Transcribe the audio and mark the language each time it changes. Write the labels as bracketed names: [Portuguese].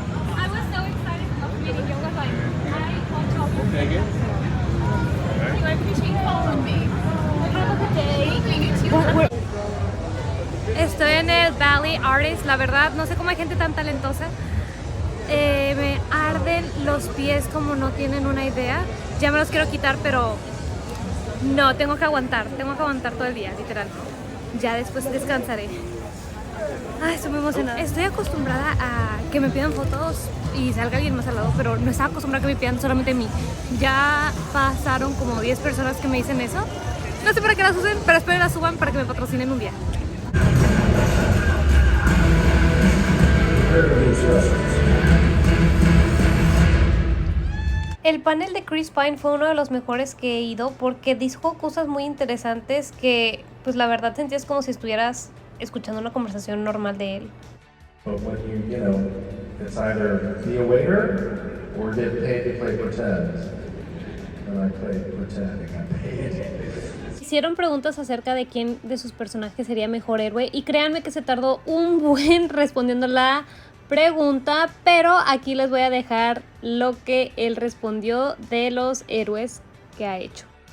[English] I was so excited of meeting you. I was like, I want to Thank you. I appreciate you following me. Have a good day. [Spanish] Estoy en el Valley Artist. La verdad, no sé cómo hay gente tan talentosa. Me arden los pies como no tienen una idea. Ya me los quiero quitar, pero no, tengo que aguantar todo el día, literal. Ya después descansaré. Ay, estoy muy emocionada. Estoy acostumbrada a que me pidan fotos y salga alguien más al lado, pero no estaba acostumbrada a que me pidan solamente a mí. Ya pasaron como 10 personas que me dicen eso. No sé para qué las usen, pero espero las suban para que me patrocinen un día. El panel de Chris Pine fue uno de los mejores que he ido porque dijo cosas muy interesantes que, pues la verdad sentías como si estuvieras escuchando una conversación normal de él. [English] But when you know, it's either be a waiter or get paid to play pretend. And I played pretend and got paid. [Spanish] Hicieron preguntas acerca de quién de sus personajes sería mejor héroe y créanme que se tardó un buen respondiendo la pregunta, pero aquí les voy a dejar lo que él respondió de los héroes que ha hecho.